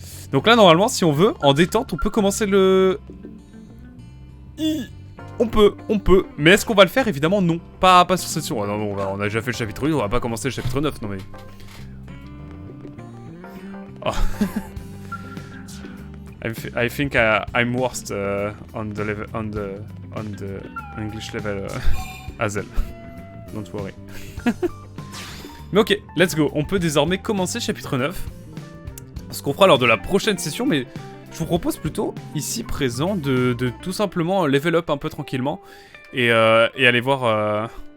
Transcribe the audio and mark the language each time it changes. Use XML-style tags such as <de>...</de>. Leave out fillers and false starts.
<fr>Donc là, normalement, si on veut, en détente, on peut commencer le... On peut. Mais est-ce qu'on va le faire? Évidemment, non. Pas sur cette session. Ah, non, on a déjà fait le chapitre 8, on va pas commencer le chapitre 9, non mais... Oh.</fr> <en>I think I'm worst on the level, on the English level as well. Don't worry. Mais ok, let's go.</en> <fr>On peut désormais commencer le chapitre 9. Ce qu'on fera lors de la prochaine session, mais je vous propose plutôt, ici présent, de tout simplement level up un peu tranquillement et aller voir...</fr>